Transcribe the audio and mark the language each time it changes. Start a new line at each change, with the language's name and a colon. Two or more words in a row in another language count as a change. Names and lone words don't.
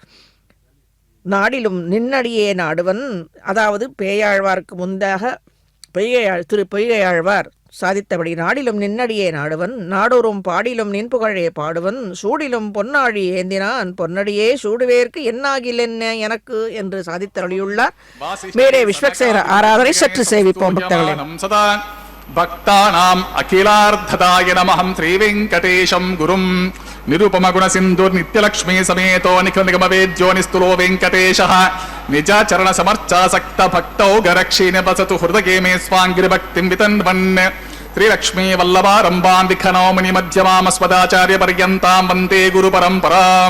Tamil: நாடிலும் நின்னடியே நாடுவன், அதாவது பேயாழ்வார்க்கு முந்தாக திரு பொய்கையாழ்வார் சாதித்தபடி நாடிலும் நின்னடியே நாடுவன், நாடோறும் பாடிலும் நின்புகழே பாடுவன், சூடிலும் பொன்னாழி ஏந்தினான், பொன்னடியே சூடுவேற்கு என்னாகில் என்ன எனக்கு என்று சாதித்தருளியுள்ளார். மேலே விஸ்வக்சேன ஆராதனை சற்று சேவிப்போம் பக்தர்களே.
Sanskrit: భక్తానాం అఖిలార్థదాయ నమః శ్రీ వెంకటేశం గురుం నిరుపమ గుణ సింధు నిత్యలక్ష్మీ సమేతో నిఖిల నిగమ వేద్యో నిస్తులో వెంకటేశః నిజ చరణ సమర్చాసక్త భక్తౌ గరక్షీ నివసతు హృదగే మే స్వాంగిరి భక్తిం వితన్వన్ శ్రీ లక్ష్మీ వల్లభారంభాం విఖనౌముని మధ్యమామస్మదాచార్య పర్యంతాం వందే గురు పరంపరాం.